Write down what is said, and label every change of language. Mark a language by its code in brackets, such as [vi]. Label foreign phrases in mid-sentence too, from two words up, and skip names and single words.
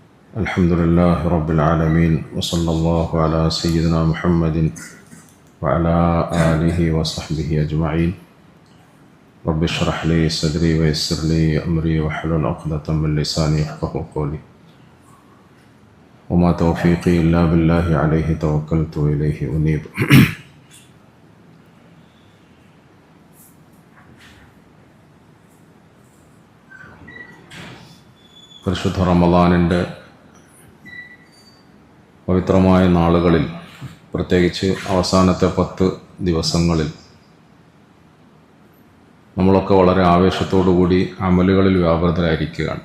[ar] الحمد لله رب العالمين وصلى الله على سيدنا محمد وعلى آله وصحبه أجمعين. رب اشرح لي صدري ويسر لي أمري واحلل عقدة من لساني يفقهوا قولي. وما توفيقي إلا بالله عليه توكلت وإليه أنيب. [ml] പരിശുദ്ധ റമളാനിൻ്റെ പവിത്രമായ നാളുകളിൽ, പ്രത്യേകിച്ച് അവസാനത്തെ 10 ദിവസങ്ങളിൽ നമ്മളൊക്കെ വളരെ ആവേശത്തോടുകൂടി അമലുകളിൽ വ്യാപൃതരായിരിക്കുകയാണ്.